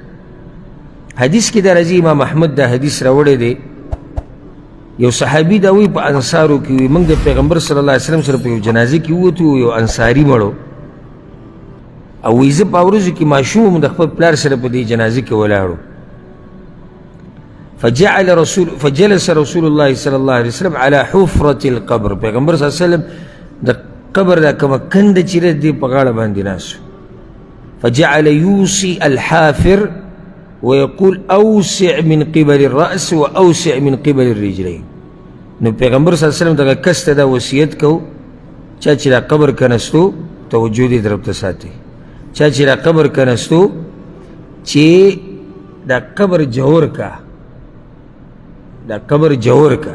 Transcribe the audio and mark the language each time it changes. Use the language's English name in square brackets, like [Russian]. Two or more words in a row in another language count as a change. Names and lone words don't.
[Pashto] حدیث کې دا راځي، امام احمد دا حدیث راوړی دی، یو صحابي دا وایي په انصارو کې وي موږ د پیغمبر صلی الله علیه وسلم سره په یو جنازه کې ووتو، یو انصاري مړو او وایي زه په ورځو کې ماشوم د خپل پلار سره په دې جنازه کې ولاړو. [Arabic] فجلس رسول الله صلی الله علیه وسلم على حفرة القبر، [Pashto] پیغمبر صلی الله علیه وسلم د قبر دا کومه کنده چې دی په غاړه باندې ناست. [Arabic] فجعل يوصي الحافر ويقول اوسع من قبل الراس واوسع من قبل الرجلين. [Pashto] نو پیغمبر صلی الله علیه وسلم دغه کس ته دا وصیت کو، چا چې دا قبر کنستو توجه دې طرف ته ساتي، چا چې دا قبر کنستو چې دا قبر جوړ کا، دا قبر جوړ کا.